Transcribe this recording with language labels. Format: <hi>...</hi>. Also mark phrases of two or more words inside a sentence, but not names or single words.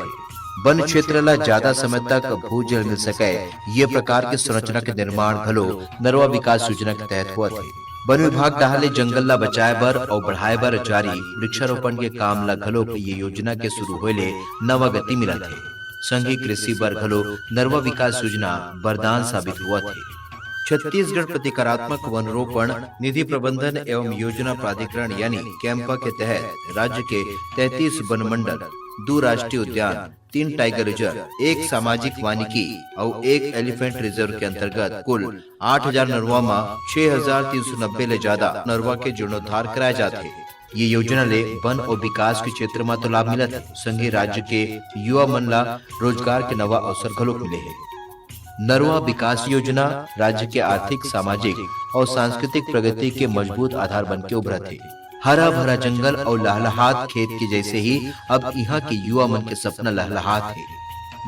<hne>वन क्षेत्र ला ज्यादा समय तक भूजल मिल सके ये प्रकार के संरचना के निर्माण घलो नरवा विकास योजना के तहत हुआ थे। वन विभाग डाहले जंगल ला बचाए बर और बढ़ाए बर जारी वृक्षारोपण के काम ला घलो ये योजना के शुरू होले नवा गति मिला थे। संघीय कृषि बर घलो नरवा विकास योजना वरदान साबित हुआ थे। छत्तीसगढ़ प्रतिकारात्मक वनरोपण निधि प्रबंधन एवं योजना प्राधिकरण यानी कैंपा के तहत राज्य के 33 वन मंडल, 2 राष्ट्रीय उद्यान, 3</hne> <en>tiger reserve,</en> <hne>1 सामाजिक वानिकी और 1</hne> <en>elephant reserve</en> <hne>के अंतर्गत कुल 8000 नरवा में 6390 ले ज्यादा नरवा के जीर्णोद्धार कराए जाते। ये योजना ले वन और विकास के क्षेत्र में तो लाभ मिलत, संघीय राज्य के युवा मन ला रोजगार के नवा अवसर घलो मिले है। नरवा विकास योजना राज्य के आर्थिक, सामाजिक और सांस्कृतिक प्रगति के मजबूत आधार बन के उभरत है। हरा भरा जंगल और लहलहात खेत के जैसे ही अब यहाँ के युवा मन के सपना लहलहात है।</hne>